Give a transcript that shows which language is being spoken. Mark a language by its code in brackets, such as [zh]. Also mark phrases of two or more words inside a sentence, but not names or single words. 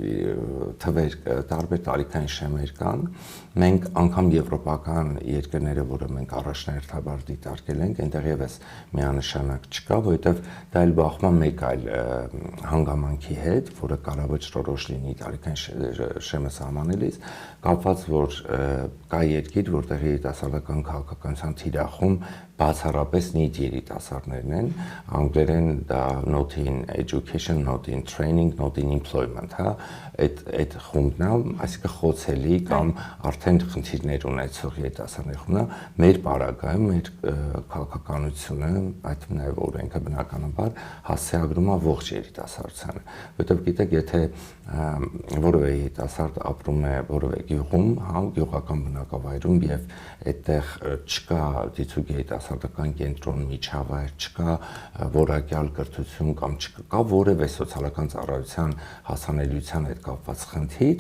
[hy] թվեր, տարբեր տարիքային շեմեր կան։ Մենք անգամ եվրոպական երկրները, որը մենք առաջնահերթաբար դիտարկել ենք, այնտեղ եւս միանշանակ չկա, որովհետեւ դա էլ բախվում է մեկ այլ հանգամանքի հետ, որը կարող է ճշտորոշ լինի տարիքային շեմը սահմանելիս, կապված որ կա երկիր, որտեղ երիտասարդական քաղաքականության թիրախում բացառապես նիտ երիտասարդներն են, անգլերեն դա [en] not in education, not in training, not in employment, [hy] հա, այդ խումբն է, այսինքն խոցելի կամ արդեն խնդիրներ ունեցող երիտասարդների խումբն է, մեր պարագայում մեր քաղաքականությունը, այդ նաև օրենքը բնականաբար հասցեագրում է ողջ երիտասարդությանը, որովհետև գիտեք, եթե որևէ երիտասարդ ապրում է որևէ գյուղում, հա, գյուղական բնակավայրում եւ այդտեղ չկա դիցուկ երիտասարդական կենտրոն, միջավայր, չկա որակյալ կրթություն կամ չկա որևէ սոցիալական ծառայության հասանելիության հետ կապված խնդիր,